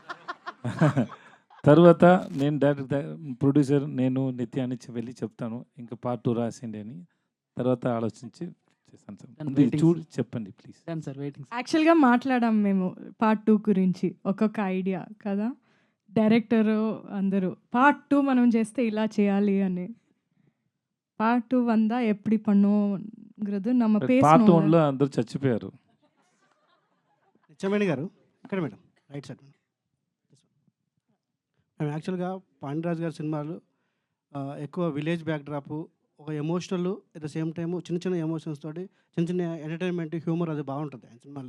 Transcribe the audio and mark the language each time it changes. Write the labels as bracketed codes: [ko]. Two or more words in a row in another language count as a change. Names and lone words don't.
[te] తర్వాత నేను [en] director producer [te] నేను నిత్య అని వెళ్ళి చెప్తాను, ఇంకా పార్ట్ 2 రాసిండి అని. తర్వాత ఆలోచించి చేస్తాను సార్. ముందు ఇది చూడు చెప్పండి ప్లీజ్. [en] done sir, waiting. [te] యాక్చువల్గా మాట్లాడాం మేము పార్ట్ 2 గురించి, ఒక్కొక్క ఐడియా కదా, డైరెక్టరు అందరూ పార్ట్ 2 మనం చేస్తే ఇలా చేయాలి అని. [ta] పార్ట్ 2 வந்தா எப்படி பண்ணுங்கிறது நம்ம పార్ట్ பேசணும். [te] 1లో అందరూ చచ్చిపోయారు. నిత్యమేని గారు ఇక్కడ మేడం [en] right side [te] మేము యాక్చువల్గా పాండిరాజ్ గారి సినిమాలు ఎక్కువ [en] village backdrop, [te] ఒక ఎమోషనల్ [en] at the same time [te] చిన్న చిన్న ఎమోషన్స్ తోటి చిన్న చిన్న [en] entertainment humour [te] అది బాగుంటుంది ఆయన సినిమాల్లో.